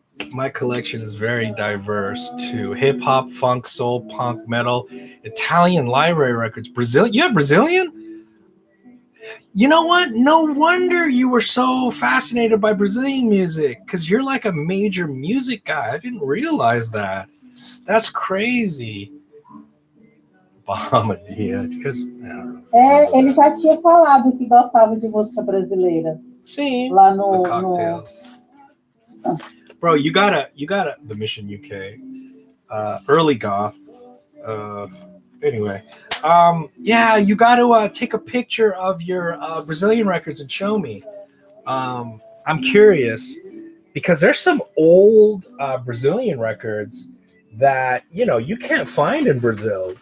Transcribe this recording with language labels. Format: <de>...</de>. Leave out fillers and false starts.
<en>My collection is very diverse to hip hop, funk, soul, punk, metal, Italian library records. Brazilian? You have Brazilian? You know what? No wonder you were so fascinated by Brazilian music, because you're like a major music guy. I didn't realize that. That's crazy. Bahamadia, because</en> <pt>ele já tinha falado que gostava de música brasileira. Sim, lá no</pt> <en>the cocktails. No... Bro, you gotta the Mission UK, early goth. Anyway, yeah, you got to take a picture of your Brazilian records and show me. I'm curious because there's some old Brazilian records that you can't find in Brazil.</en>